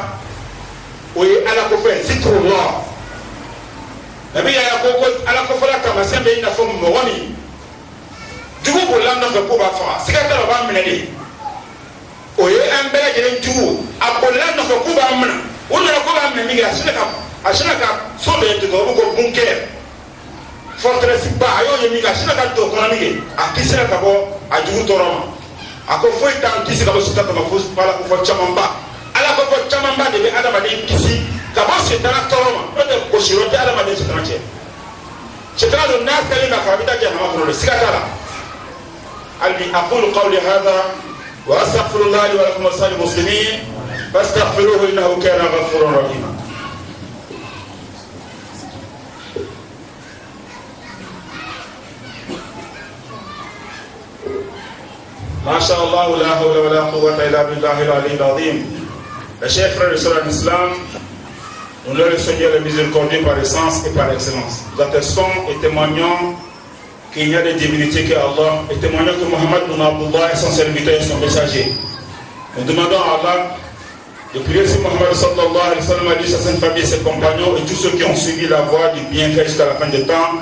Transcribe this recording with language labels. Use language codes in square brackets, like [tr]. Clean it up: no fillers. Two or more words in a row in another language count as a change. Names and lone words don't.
[bm] O ye ala ko fɛ zikrullah nabi ya ko ala ko fala kama sembe ina fo mɔgɔ min jugu bolila nɔfɛ ko b'a faga siga t'a la o b'a minɛ de o ye an bɛɛ lajɛlen jugu a bolila nɔfɛ ko b'a minɛ o nana ko b'a minɛ min kɛ a sinna ka so dɔ tigɛ o bɛ ko bunkɛr forteresse ba a y'o ye min kɛ a sinna ka don kɔnɔ min kɛ a kisira ka bɔ a jugu tɔɔrɔ ma a ko foyi t'an kisi ka bɔ sita kama fo ala ko fɔ caman ba. Ala ko fɔ camanba de bɛ adamaden kisi ka bɔ sitana tɔɔrɔ ma n'o tɛ gosi yɔrɔ tɛ adamaden sitana cɛ sitana don n'a selen na ka a bɛ taa jahanama kɔnɔ de siga t'a la hali bi [ar] أقول قولي هذا وأستغفر الله لي ولكم ولسائر المسلمين فاستغفروه إنه كان غفورا رحيما. ما شاء الله لا حول ولا قوة إلا بالله العلي العظيم. [fr] Les chers frères et sœurs de l'islam, nous leur Seigneur le miséricordieux par essence et par excellence. Nous attestons et témoignons qu'il n'y a de divinité qu'Allah et témoignons que Muhammad ibn Abdullah est son serviteur et son messager. Nous demandons à Allah de prier sur Muhammad [ar] صلى الله عليه وسلم, [fr] à lui, sa sainte famille, ses compagnons et tous ceux qui ont suivi la voie du bienfait jusqu'à la fin du temps.